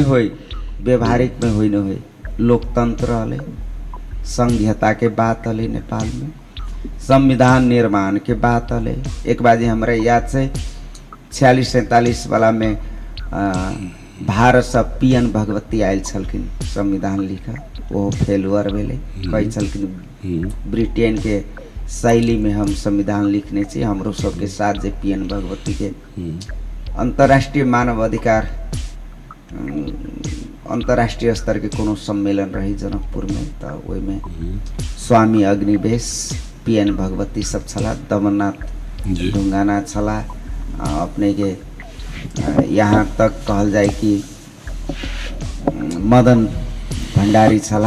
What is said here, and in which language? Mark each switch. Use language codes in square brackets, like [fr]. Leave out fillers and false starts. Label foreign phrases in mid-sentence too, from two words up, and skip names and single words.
[mai] होई व्यवहारिक में होई न होई लोकतंत्र हले संघीयता के बात हले नेपाल में संविधान निर्माण के बात हले एक बाजी हमरा याद से 46-47 वाला में भारत सब पीएन भगवती आयल छलखिन संविधान लिखा वो फेलुअर भेले कही छलखिन ब्रिटेन के शैली में हम संविधान लिखने छी। हमरो सबके साथ जे पीएन भगवती के अंतर्राष्ट्रीय मानव अधिकार अंतर्राष्ट्रीय स्तर के कोनो सम्मेलन रही जनकपुर में, तो ओहि में स्वामी अग्निवेश पीएन भगवती सब छला, दमननाथ ढुंगाना छला, अपने के यहाँ तक कहल जाए कि मदन भंडारी छला